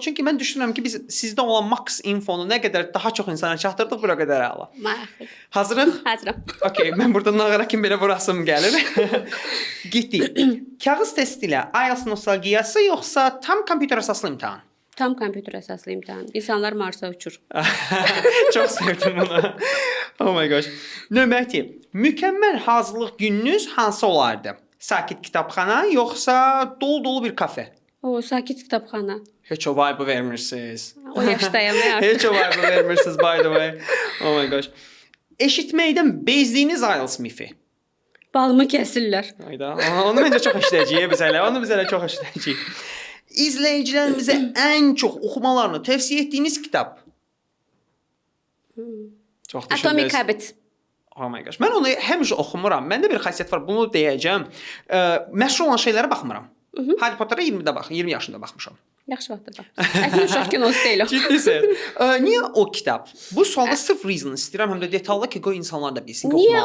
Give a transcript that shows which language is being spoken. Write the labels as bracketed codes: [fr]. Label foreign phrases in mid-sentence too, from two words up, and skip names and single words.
[az] Çünki mən düşünürəm ki, biz sizdə olan max infonu nə qədər daha çox insana çatdırdıq, bura qədər əla. Maraqlı. Hazırıq? Hazıram. Okay, mən burada nağara kimi belə vurasım gəlir. Getdik. Kağız testi ilə IELTS nostalgiyası yoxsa tam kompüter əsaslı imtahan? Tam kompüter əsaslı imtahan. İnsanlar Marsa uçur. Çox sevdim bunu. [en] Oh my gosh. [az] Nömrə 2. Mükəmməl hazırlıq gününüz hansı olardı? Sakit kitabxana yoxsa dolu bir kafe? Sakit kitabxana. Heç o vibe vermirsiniz. O yaşdayam artıq. Heç o vibe vermirsiniz [en] by the way. Oh my gosh. [az] Eşitməkdən bezdiyiniz IELTS mifi? Balımı kəsirlər. Hayda. Onu məncə çox eşidəcəyik biz hələ. Onu biz hələ çox eşidəcəyik. İzləyicilərimizə ən çox oxumalarını tövsiyə etdiyiniz kitab? Çox düşündünüz. Atomic Habits. [en] Oh my gosh. [az] Mən onu həmişə oxumuram. Məndə bir xassiyyət var. Bunu deyəcəm. Məşhur olan şeylərə baxmıram. Harry Potter-a 20 yaşında baxmışam. Yaxşı vaxtda bax. Əslində uşaq kinosu deyil o. Ciddisən. Niyə o kitab? Bu sualda sırf reason istəyirəm, həm də detallı ki, qoy insanlar da bilsin ki, Niyə